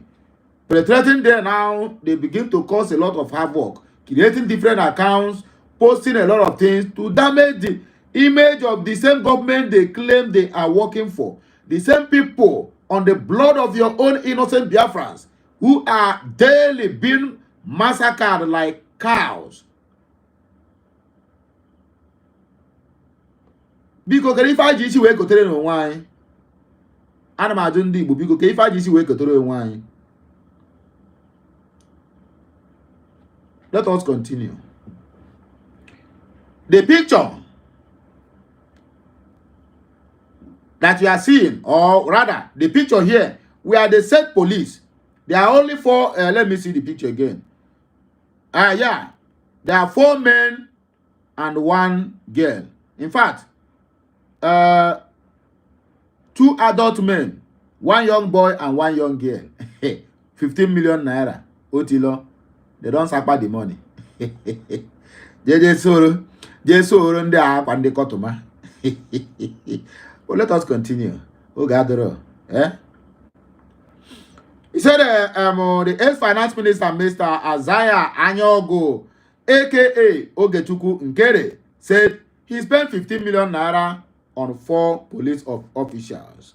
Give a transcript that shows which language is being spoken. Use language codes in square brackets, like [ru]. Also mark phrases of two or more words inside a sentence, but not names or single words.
[en] Penetrating there now, they begin to cause a lot of havoc, creating different accounts, posting a lot of things to damage the image of the same government they claim they are working for. The same people on the blood of your own innocent Biafrans who are daily being massacred like cows. [ig] Biko kere ife aji isi wee kotere n'onwe anyị. Ana m ajụ ndị Igbo biko kere ife aji isi wee kotere onwe anyị. [en] Let us continue. The picture that you are seeing, or rather, the picture here, we are the said police. There are only 4, let me see the picture again. Yeah, there are 4 men and 1 girl. In fact, 2 adult men, 1 young boy and 1 young girl. 15 million naira. Otilo, they don't sapa the money. [ig] Soro ndị a akwa ndị kọtụma. [en] Well, let us continue. Ogadoro. He said the ex-finance minister, Mr. Azaya Anyogo, aka Ogechukwu NKERE, said he spent 15 million naira on 4 police officials.